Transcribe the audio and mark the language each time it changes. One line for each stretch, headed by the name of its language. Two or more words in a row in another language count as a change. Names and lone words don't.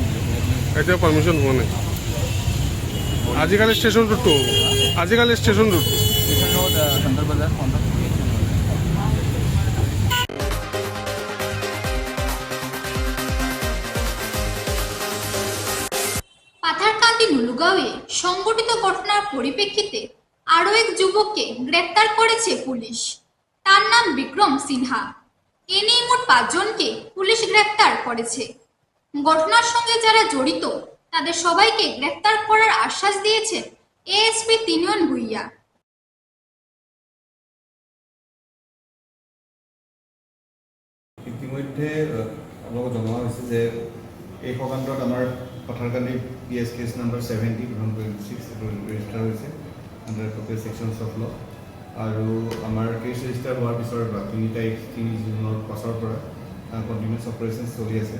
Assamese: এতিয়া পাৰ্মিশ্যন হোৱা নাই আজিকালি ষ্টেচন ৰোডটো আজিকালি ষ্টেচন ৰোডটো ষ্টেচন ৰোড চন্দ্ৰ বজাৰ
Bangla: পাথারকান্দি নুলুগাঁওয়ে সংঘটিত ঘটনার পরিপ্রেক্ষিতে আরও এক যুবককে গ্রেপ্তার করেছে পুলিশ। তার নাম বিক্রম সিনহা। এ নিয়ে মোট 5 জনকে পুলিশ গ্রেপ্তার করেছে। ঘটনার সঙ্গে যারা জড়িত তাদের সবাইকে গ্রেপ্তার করার আশ্বাস দিয়েছেন এএসপি তিনিয়ন ভুইয়া।
Assamese: ইতিমধ্যে আপোনালোকক জনোৱা হৈছে যে এই সকাণ্ডত আমাৰ পাথাৰকান্দি
English: PS case number
Assamese: 70/2026 ৰেজিষ্টাৰ হৈছে
English: under appropriate sections of law
Assamese: আৰু আমাৰ
English: case register
Assamese: হোৱাৰ পিছৰ 3 জুনৰ পাছৰ পৰা
English: continuous operations
Assamese: চলি আছে।